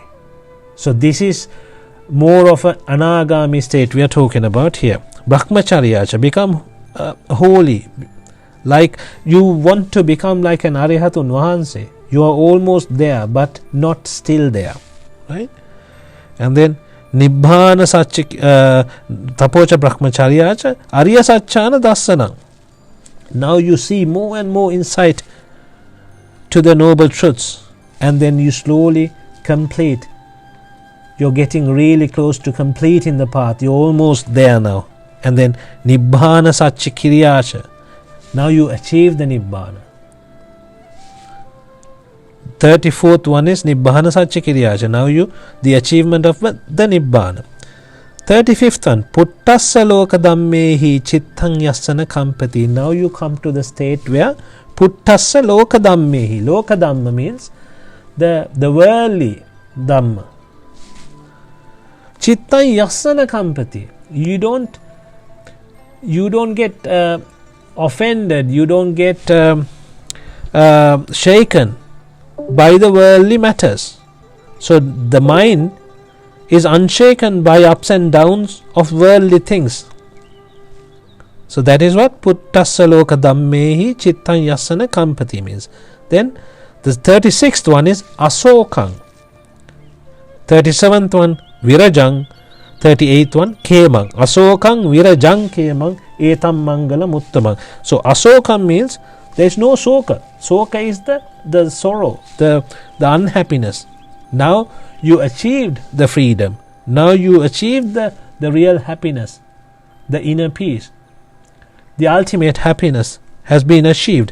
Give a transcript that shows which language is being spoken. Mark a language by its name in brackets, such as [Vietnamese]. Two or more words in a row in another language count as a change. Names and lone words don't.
[English] So this is more of an anagami state we are talking about here. Brahmacharya, become holy. Like you want to become like an [Sinhala] Arihatun Vahanse. [English] You are almost there but not still there. [Pali] Right? And then Nibbhana tapocha brahmacharyacha arya satchana dassana. [English] Now you see more and more insight to the noble truths, and then you slowly complete. You're getting really close to completing the path. You're almost there now. And then [Pali] Nibbhana satchikiryacha. [English] Now you achieve the Nibbana. 34th one is [Pali] Nibbhana satchikiryacha. [English] Now the achievement of the Nibbana. 35th one, [Pali] Puttassa loka dhammehi chittang yassana kampati. [English] Now you come to the state where [Pali] Puttassa loka dhammehi. Loka dhamma [English] means the worldly dhamma. [Pali] Chittang yassana kampati. [English] You don't get offended. You don't get shaken by the worldly matters. So the mind is unshaken by ups and downs of worldly things. So that is what [Pali] Puttassa loka dhammehi chittang yassana kampati [English] means. Then the 36th one is Asokang. 37th one Virajang. 38th one Kemang. [Pali] Asokang Virajang Kemang Etam Mangala Muttamang. [English] So Asokang means there is no soka. Soka is the sorrow, the unhappiness. Now you achieved the freedom. Now you achieved the real happiness, the inner peace. The ultimate happiness has been achieved.